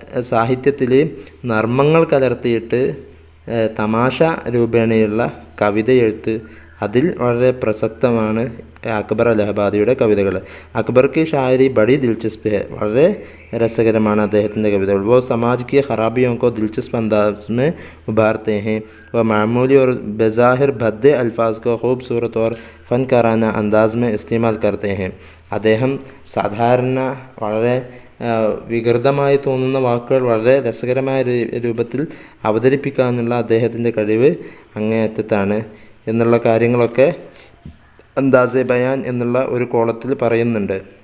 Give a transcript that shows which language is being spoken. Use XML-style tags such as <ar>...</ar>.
<ml>സാഹിത്യത്തിൽ നർമ്മങ്ങൾ കലർത്തിയിട്ട് തമാശ രൂപേണയുള്ള കവിത എഴുത്ത് അതിൽ വളരെ പ്രസക്തമാണ് അക്ബർ അലഹബാദിയുടെ കവിതകൾ.</ml> <hi>अकबर की शायरी बड़ी दिलचस्प है,</hi> <ml>വളരെ രസകരമാണ് അദ്ദേഹത്തിൻ്റെ കവിതകൾ.</ml> <hi>वो समाज की खराबियों को दिलचस्प अंदाज में उभारते हैं. वह मामूली और बेज़ाहिर भद्दे अल्फाज को खूबसूरत और फनकाराना अंदाज में इस्तेमाल करते हैं.</hi> <ml>അദ്ദേഹം സാധാരണ വളരെ വികൃതമായി തോന്നുന്ന വാക്കുകൾ വളരെ രസകരമായ രൂപത്തിൽ അവതരിപ്പിക്കാനുള്ള അദ്ദേഹത്തിൻ്റെ കഴിവ് അങ്ങേയറ്റത്താണ് എന്നുള്ള കാര്യങ്ങളൊക്കെ അന്ദാസെ ബയാൻ എന്നുള്ള ഒരു കോളത്തിൽ പറയുന്നുണ്ട്.</ml>